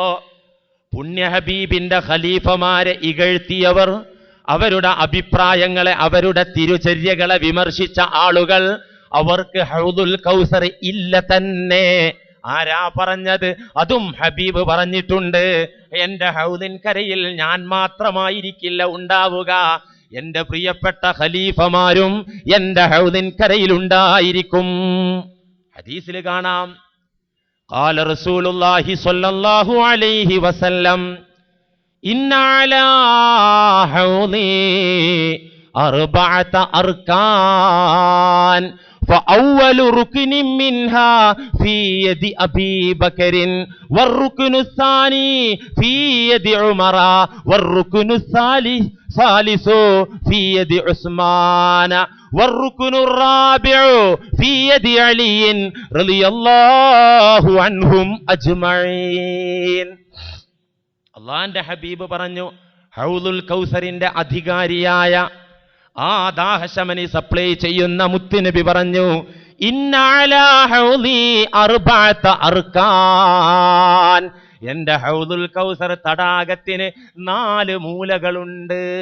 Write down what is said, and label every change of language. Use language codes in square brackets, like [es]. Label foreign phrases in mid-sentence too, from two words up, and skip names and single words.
[ml] പുണ്യ ഹബീബിന്റെ ഖലീഫമാരെ ഇകഴ്ത്തിയവർ, അവരുടെ അഭിപ്രായങ്ങളെ, അവരുടെ തിരുചര്യകളെ വിമർശിച്ച ആളുകൾ, അവർക്ക് ഹൗദുൽ കൗസർ ഇല്ല തന്നെ. ആരാ പറഞ്ഞത്? അതും ഹബീബ് പറഞ്ഞിട്ടുണ്ട്. എന്റെ ഹൗദിൻ കരയിൽ ഞാൻ മാത്രമായിരിക്കില്ല ഉണ്ടാവുക, എന്റെ പ്രിയപ്പെട്ട ഖലീഫമാരും എന്റെ ഹൗദിൻ കരയിൽ ഉണ്ടായിരിക്കും. ഹദീസിൽ കാണാം, [ar] قال رسول الله صلى الله عليه وسلم إن على حوضي 4 أركان فأول ركن منها في يد أبي بكر والركن الثاني في يد عمر والركن الثالث في يد عثمان والركن الرابع في يد علي رضي الله عنهم أجمعين. [ml] അള്ളാന്റെ ഹബീബ് പറഞ്ഞു, ഹൗദുൽ കൗസറിന്റെ അധികാരിയായ ആ ദാഹശമനി സപ്ലൈ ചെയ്യുന്ന മുത്തുനബി പറഞ്ഞു, [ar] إن على حوضي 4 أركان, [ml] എന്റെ ഹൗദുൽ കൗസർ തടാകത്തിന് 4 മൂലകളുണ്ട്.